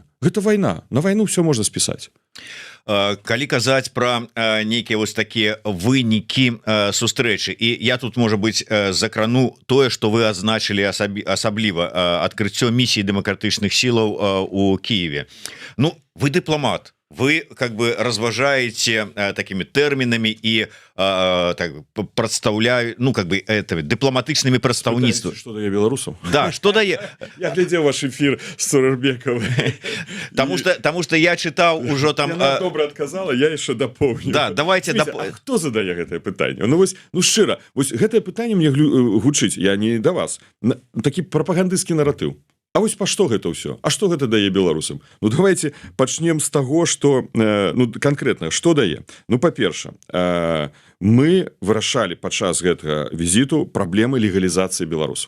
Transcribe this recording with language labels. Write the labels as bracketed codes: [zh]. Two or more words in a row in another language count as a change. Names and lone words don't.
[be] Гэта вайна, на вайну все можна спісаць. Калі казаць пра нейкія вось такія вынікі сустрэчы, і я тут, можа быць, закрану тое, што вы адзначылі асабліва, адкрыццё місіі дэмакратычных сілаў у Киеве. Ну, вы дыпламат, [ru] вы как бы разважаете такими терминами и так представляю, ну как бы это дипломатичными представництвами. Что дае белорусам? Да, что дае? Я глядел ваш эфир с Цурербековой. Потому что я читал уже там... Она добра отказала, я еще дополню. Да, давайте... [be] А кто задае гэтае пытанне? Ну, вось, ну шчыра, вось гэтае пытанне мне гучыць, я не да вас. Такі прапагандысцкі наратыў. А вось па што гэта ўсё? А што гэта дае беларусам? Ну, давайте пачнем з таго, што, ну, канкрэтна, што дае? Ну, па-перша, мы вырашалі падчас гэтага візіту праблемы легалізацыі беларусаў.